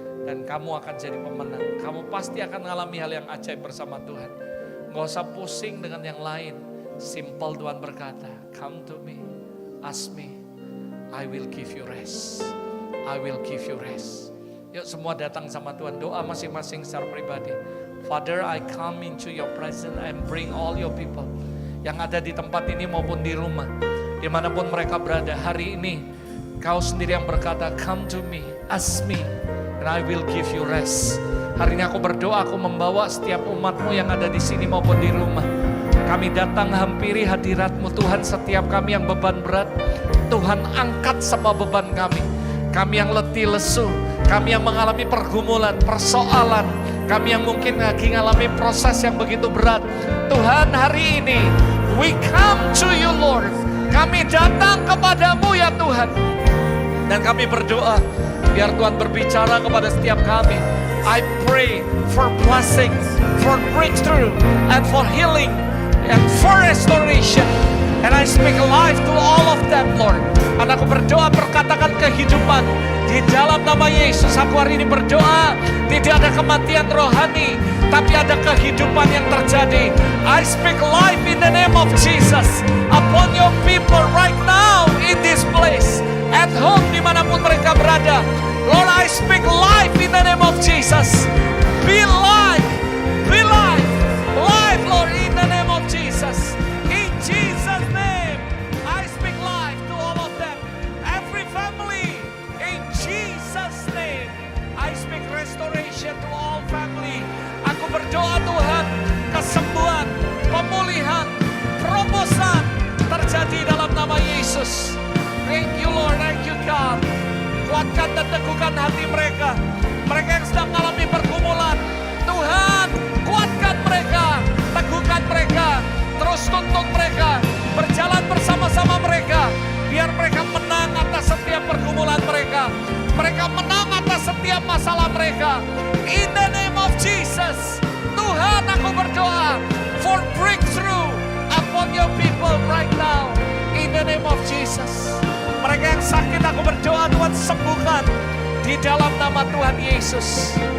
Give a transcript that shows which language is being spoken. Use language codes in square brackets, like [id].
[id] Dan kamu akan jadi pemenang. Kamu pasti akan mengalami hal yang ajaib bersama Tuhan. Gak usah pusing dengan yang lain. [en] Simple, [id] Tuhan berkata, [en] come to me, ask me, I will give you rest. I will give you rest. [id] Yuk semua datang sama Tuhan. Doa masing-masing secara pribadi. [en] Father, I come into your presence and bring all your people. [id] Yang ada di tempat ini maupun di rumah. Dimanapun mereka berada hari ini. Kau sendiri yang berkata, [en] come to me, ask me, and I will give you rest. [id] Hari ini aku berdoa, aku membawa setiap umatmu yang ada di sini maupun di rumah. Kami datang hampiri hadirat-Mu Tuhan, setiap kami yang beban berat. Tuhan angkat semua beban kami. Kami yang letih lesu, kami yang mengalami pergumulan, persoalan, kami yang mungkin lagi mengalami proses yang begitu berat. [en] Tuhan, [id] hari ini [en] we come to you Lord. [id] Kami datang kepadamu ya Tuhan. Dan kami berdoa, biar Tuhan berbicara kepada setiap kami. [en] I pray for blessings, for breakthrough, and for healing, and for restoration. And I speak life to all of them, Lord. [id] Dan aku berdoa perkatakan kehidupan di dalam nama Yesus. Aku hari ini berdoa tidak ada kematian rohani, tapi ada kehidupan yang terjadi. [en] I speak life in the name of Jesus upon your people right now in this place, at home [id] dimanapun mereka berada. [en] Lord, I speak life in the name of Jesus. Be life, be life, life Lord in the name of Jesus. In Jesus' name, I speak life to all of them. Every family, in Jesus' name. I speak restoration to all family. [id] Aku berdoa Tuhan, kesembuhan, pemulihan, terobosan terjadi dalam nama Yesus. [en] Thank you Lord, thank you God. [id] Kuatkan dan teguhkan hati mereka. Mereka yang sedang mengalami pergumulan, Tuhan kuatkan mereka, teguhkan mereka, terus tuntun mereka, berjalan bersama-sama mereka, biar mereka menang atas setiap pergumulan mereka. Mereka menang atas setiap masalah mereka. [en] In the name of Jesus, [id] Tuhan aku berdoa [en] for breakthrough upon your people right now. In the name of Jesus. [id] Mereka yang sakit aku berdoa Tuhan sembuhkan di dalam nama Tuhan Yesus.